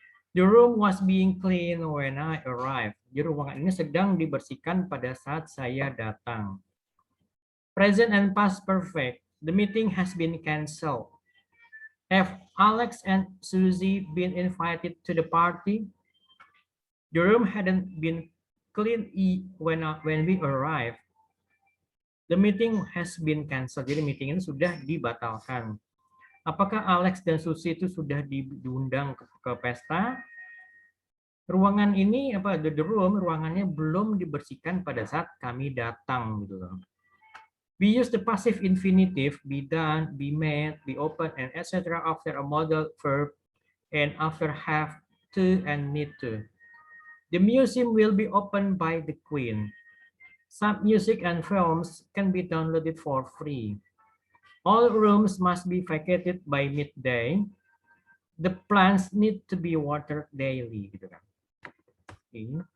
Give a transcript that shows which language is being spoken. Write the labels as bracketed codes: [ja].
[en] The room was being cleaned when I arrived. [id] Jadi ruangan ini sedang dibersihkan pada saat saya datang. [en] Present and past perfect. The meeting has been cancelled. Have Alex and Susie been invited to the party? The room hadn't been cleaned when we arrived. The meeting has been cancelled. [id] Jadi meeting ini sudah dibatalkan. Apakah Alex dan Susie itu sudah diundang ke pesta? Ruangan ini [en] the room, [id] ruangannya belum dibersihkan pada saat kami datang gitu loh. [en] We use the passive infinitive, be done, be made, be open, and etc. after a modal verb and after have to and need to. The museum will be opened by the Queen. Some music and films can be downloaded for free. All rooms must be vacated by midday. The plants need to be watered daily. Okay.